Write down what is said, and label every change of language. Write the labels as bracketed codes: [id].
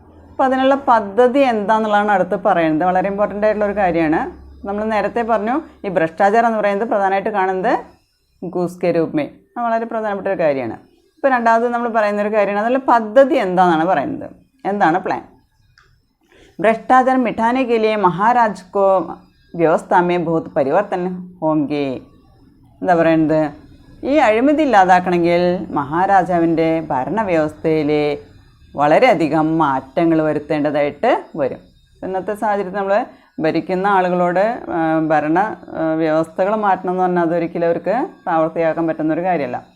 [ml] അപ്പോൾ അതിനുള്ള പദ്ധതി എന്താണെന്നുള്ളതാണ് അടുത്ത് പറയുന്നത്. വളരെ ഇമ്പോർട്ടൻ്റ് ആയിട്ടുള്ളൊരു കാര്യമാണ്. നമ്മൾ നേരത്തെ പറഞ്ഞു ഈ ഭ്രഷ്ടാചാരം എന്ന് പറയുന്നത് പ്രധാനമായിട്ട് കാണുന്നത് [hi] ഗൂസ് കെ രൂപമേ. [ml] അത് വളരെ പ്രധാനപ്പെട്ട ഒരു കാര്യമാണ്. ഇപ്പോൾ രണ്ടാമത് നമ്മൾ പറയുന്നൊരു കാര്യമാണ്, അതിനുള്ള പദ്ധതി എന്താണെന്നാണ് പറയുന്നത്. എന്താണ് പ്ലാൻ? [hi] भ्रष्टाचार मिटाने के लिए महाराज को व्यवस्था में बहुत परिवर्तन होंगे. [ml] എന്താ പറയുന്നത്? ഈ അഴിമതി ഇല്ലാതാക്കണമെങ്കിൽ മഹാരാജാവിൻ്റെ ഭരണവ്യവസ്ഥയിൽ വളരെയധികം മാറ്റങ്ങൾ വരുത്തേണ്ടതായിട്ട് വരും. ഇന്നത്തെ സാഹചര്യത്തിൽ നമ്മൾ ഭരിക്കുന്ന ആളുകളോട് ഭരണ വ്യവസ്ഥകൾ മാറ്റണം എന്ന് പറഞ്ഞാൽ അതൊരിക്കലും അവർക്ക് പ്രാവർത്തികമാക്കാൻ പറ്റുന്നൊരു കാര്യമല്ല.